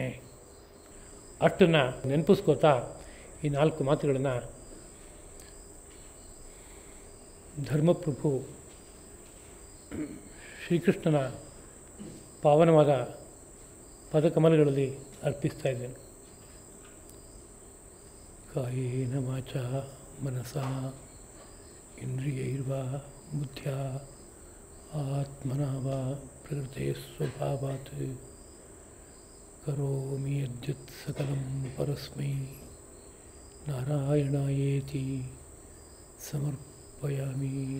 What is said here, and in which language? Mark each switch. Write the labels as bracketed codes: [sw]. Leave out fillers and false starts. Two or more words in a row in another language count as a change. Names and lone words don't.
[kn] ಅಷ್ಟನ್ನು ನೆನಪಿಸ್ಕೋತಾ ಈ 4 ಮಾತುಗಳನ್ನು ಧರ್ಮಪ್ರಭು ಶ್ರೀಕೃಷ್ಣನ ಪಾವನವಾದ ಪದಕಮಲಗಳಲ್ಲಿ ಅರ್ಪಿಸ್ತಾ ಇದ್ದೇನೆ. [sa] कायेन वाचा मनसा इन्द्रियैर्वा बुद्ध्या आत्मना वा प्रकृते स्वभावात् करोमि यद्यत् सकलं परस्मै नारायणायेति समर्पयामि।